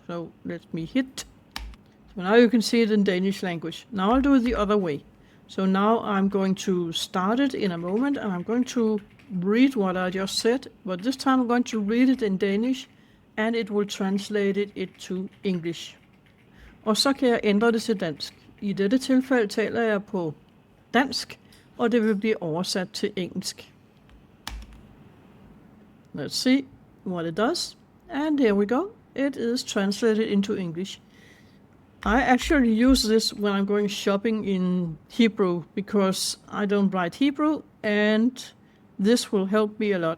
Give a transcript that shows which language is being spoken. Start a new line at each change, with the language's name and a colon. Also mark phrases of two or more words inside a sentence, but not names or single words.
English: So let me hit. So now you can see it in Danish language. Now I'll do it the other way. So now I'm going to start it in a moment, and I'm going to read what I just said, but this time I'm going to read it in Danish, and it will translate it to English.
Danish: Og så kan jeg ændre det til dansk. I dette tilfælde taler jeg på dansk, og det vil blive oversat til engelsk.
English: Let's see what it does. And here we go. It is translated into English. I actually use this when I'm going shopping in Hebrew, because I don't write Hebrew, and this will help me a lot.